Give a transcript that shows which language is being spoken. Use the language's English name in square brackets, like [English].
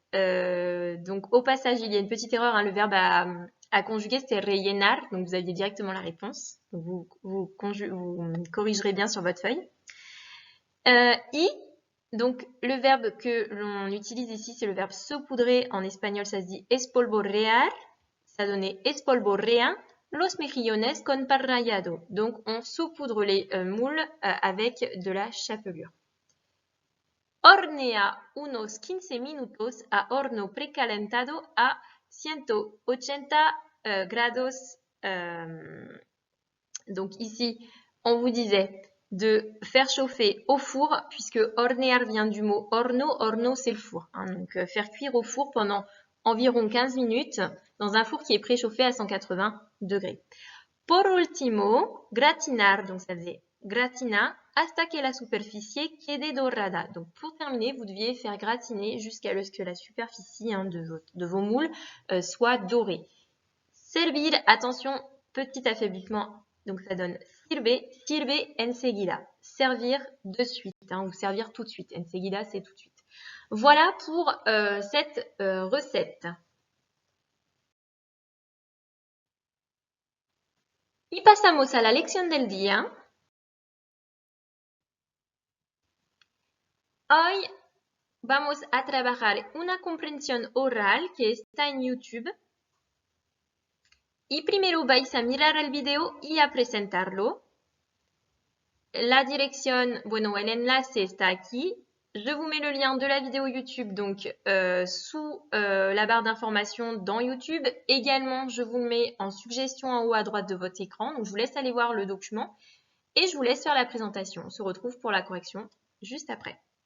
[French] Donc, au passage, il y a une petite erreur, le verbe à conjuguer, c'était rellenar, donc vous aviez directement la réponse. Donc vous corrigerez bien sur votre feuille. Y, donc le verbe que l'on utilise ici, c'est le verbe saupoudrer. En espagnol, ça se dit espolvorear. Ça donnait [Spanish] espolvorean los mejillones con pan rallado. Donc on saupoudre les moules avec de la chapelure. Hornea unos 15 minutos a horno precalentado a 180 grados. [French] Donc ici, on vous disait de faire chauffer au four, puisque hornear vient du mot horno. Horno, c'est le four. Donc faire cuire au four pendant environ 15 minutes dans un four qui est préchauffé à 180 degrés. [Spanish] Por último, gratinar, [French] donc ça faisait [Spanish] gratina, hasta que la superficie quede dorada. [French] Donc pour terminer, vous deviez faire gratiner jusqu'à ce que la superficie de vos moules soit dorée. Servir, attention, petit affaiblissement, donc ça donne [Spanish] sirve enseguida. [French] Servir de suite, ou servir tout de suite. Enseguida, c'est tout de suite. Voilà pour cette recette. [Spanish] Y pasamos a la lección del día. Hoy vamos a trabajar una comprensión oral que está en YouTube. Y primero vais a mirar el video y a presentarlo. La dirección, bueno, el enlace está aquí. [French] Je vous mets le lien de la vidéo YouTube donc sous la barre d'informations dans YouTube. Également, je vous le mets en suggestion en haut à droite de votre écran. Donc, je vous laisse aller voir le document et je vous laisse faire la présentation. On se retrouve pour la correction juste après.